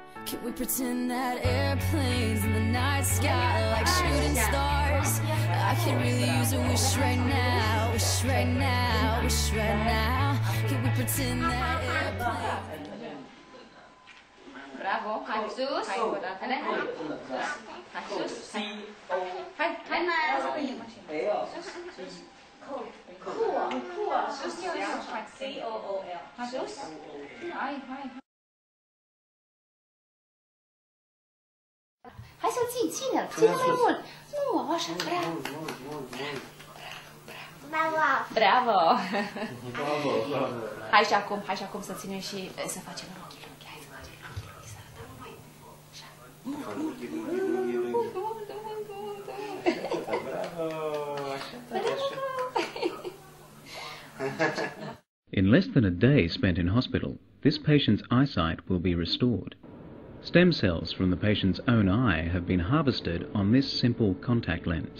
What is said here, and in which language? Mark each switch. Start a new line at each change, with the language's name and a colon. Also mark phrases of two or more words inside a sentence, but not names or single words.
English: Can we pretend that airplanes in the night sky like shooting stars? I could really use a wish right now, wish right now, wish right now. Can we pretend that airplanes?
Romanian: Bravo, Jesus. Jesus. Hai să-l ții, ține-l, ține mai mult. Nu, așa, bravo. Bravo. Hai și acum să ținem și să facem rochii. Hai să facem rochii, să arătăm mai. Așa.
English: In less than a day spent in hospital, this patient's eyesight will be restored. Stem cells from the patient's own eye have been harvested on this simple contact lens.